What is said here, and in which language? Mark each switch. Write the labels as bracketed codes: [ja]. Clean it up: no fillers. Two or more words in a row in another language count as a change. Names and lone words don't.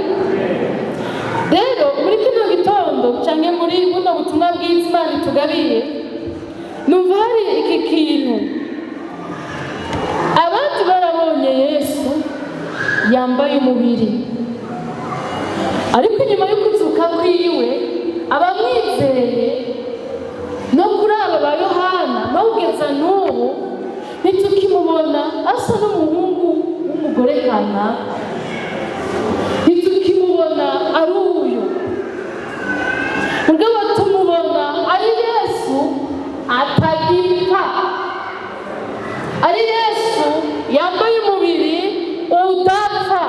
[rn] Rero muri kino gitondo canke muri buno butumwa bwiza Imana itugabiye, numva hari iki kintu. Abandi barabonye Yesu yambaye umubiri, ariko inyuma yo kuzuka kwiwe abamwizeye no kuri aba ba Yohana no kugeza n'ubu ntitukimubona asa n'umuhungu w'umugore kanaka, ntitukimubona ari uyu, mugabo tumubona ari Yesu atagipfa, ari Yesu yambaye umubiri udapfa.